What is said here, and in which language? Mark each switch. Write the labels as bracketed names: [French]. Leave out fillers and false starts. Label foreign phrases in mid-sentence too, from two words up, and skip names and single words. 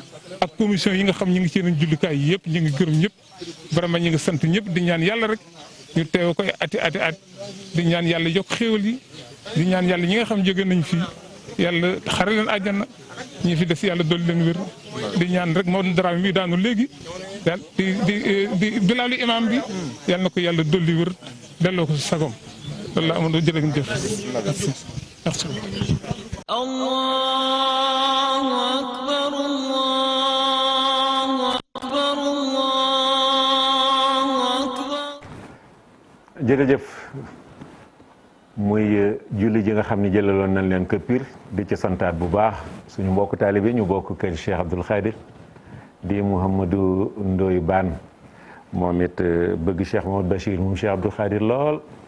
[Wolof] ak commission yi nga xam ñu ngi ci yeneen jullikaay yi yëpp ñu ngi gërëm ñëpp vraiment ñu ngi sant ñëpp di ñaan yàlla rek ñu teew koy ati di ñaan yàlla yokk xéewal yi di ñaan yàlla ñi nga xam jóge nañ fi yàlla xare leen àjjana ñi fi des yàlla dolli leen wér di ñaan rek moo daraam mi daanu léegi daal di bilaalu imam bi yàlla na ko yàlla dolli wér delloo ko si sagom loolu la amoon jërë ngeen jëf merci. [Arabic] الله أكبر الله أكبر الله أكبر. [Wolof] jërëjëf muy julli ji nga xam ne jëlaloon nañ leen kër Pire di ci santaat bu baax suñu mbokk taalibe ñu bokk kër Cheikh Abdoul Khadir di Mouhamadou Ndoye Bane moom it bëgg Cheikh Mouhamadou Bachir moom Cheikh Abdoul Khadir lool